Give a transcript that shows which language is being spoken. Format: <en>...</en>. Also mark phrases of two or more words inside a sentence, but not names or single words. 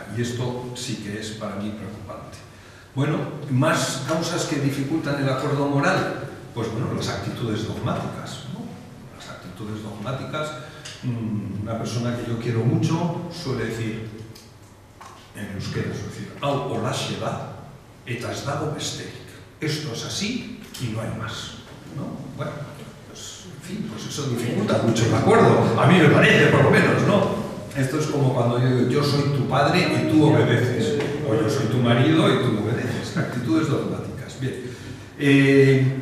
<es>Y esto sí que es para mí preocupante. Bueno, más causas que dificultan el acuerdo moral, pues las actitudes dogmáticas, ¿no? Las actitudes dogmáticas, una persona que yo quiero mucho suele decir, en euskera suele decir,</es> <eu>hau holaxe da, eta ez dago besterik.</eu> <es>Esto es así y no hay más, ¿no? Bueno, pues, en fin, pues eso dificulta mucho el acuerdo, a mí me parece, por lo menos, ¿no? Esto es como cuando yo soy tu padre y tú obedeces, o yo soy tu marido y tú obedeces. Actitudes dogmáticas. Bien.</es>